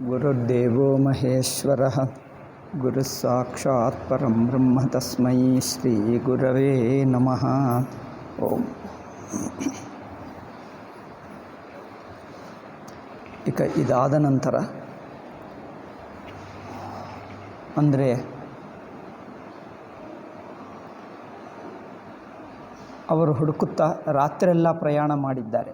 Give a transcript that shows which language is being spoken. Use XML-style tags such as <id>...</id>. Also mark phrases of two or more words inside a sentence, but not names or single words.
<sa>ಗುರುರ್ದೇವೋ ಮಹೇಶ್ವರಃ ಗುರುಸ್ಸಾಕ್ಷಾತ್ ಪರಂ ಬ್ರಹ್ಮ ತಸ್ಮೈ ಶ್ರೀ ಗುರವೇ ನಮಃ. ಓಂ.</sa> <kn>ಈಗ ಇದಾದ ನಂತರ ಅಂದರೆ ಅವರು ಹುಡುಕುತ್ತಾ ರಾತ್ರಿಯೆಲ್ಲ ಪ್ರಯಾಣ ಮಾಡಿದ್ದಾರೆ.</kn>